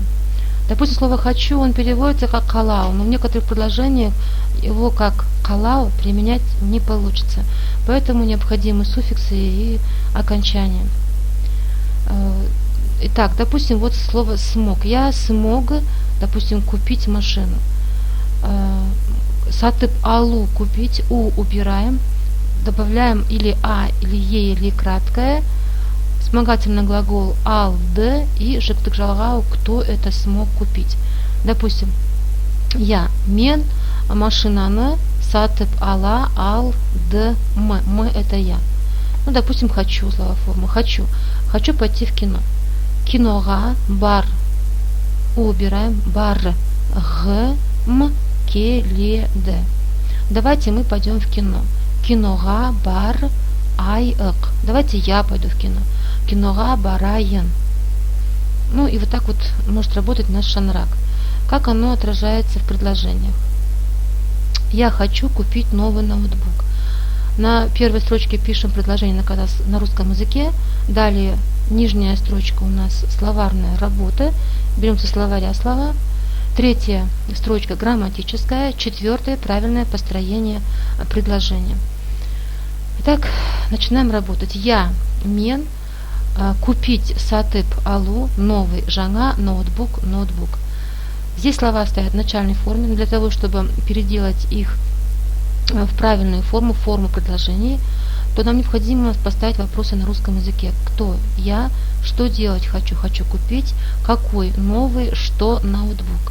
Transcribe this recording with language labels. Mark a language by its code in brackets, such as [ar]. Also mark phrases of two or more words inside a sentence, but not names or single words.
[ru] Допустим, слово «хочу» он переводится как «калау», но в некоторых предложениях его как «калау» применять не получится. Поэтому необходимы суффиксы и окончания. Итак, допустим, вот слово «смог». Я смог, допустим, купить машину. [kk] Сатып алу [ru] купить, у убираем, добавляем или а, или е, или краткое, вспомогательный глагол алды и [kk] жыктык жалгау, [ru] кто это смог купить. Допустим, я [kk] мен машинаны сатып ала алды [ru] мы это я. Ну, допустим, хочу, слова формы, хочу пойти в кино. [kk] Кинога бар, убираем бар, г, м, келеде. [ru] Давайте мы пойдем в кино. [kk] Кинога бар айык. [ru] Давайте я пойду в кино. [kk] Кинога барайын. [ru] Ну и вот так вот может работать наш шанрак. Как оно отражается в предложениях? Я хочу купить новый ноутбук. На первой строчке пишем предложение на русском языке. Далее нижняя строчка у нас словарная работа. Берем со словаря слова. Третья строчка грамматическая, четвертое правильное построение предложения. Итак, начинаем работать. Я мен купить [kk] сатып алу [ru] новый жаңа ноутбук. Здесь слова стоят в начальной форме, но для того, чтобы переделать их в правильную форму предложений, то нам необходимо поставить вопросы на русском языке. Кто я, что делать хочу купить, какой новый, что ноутбук.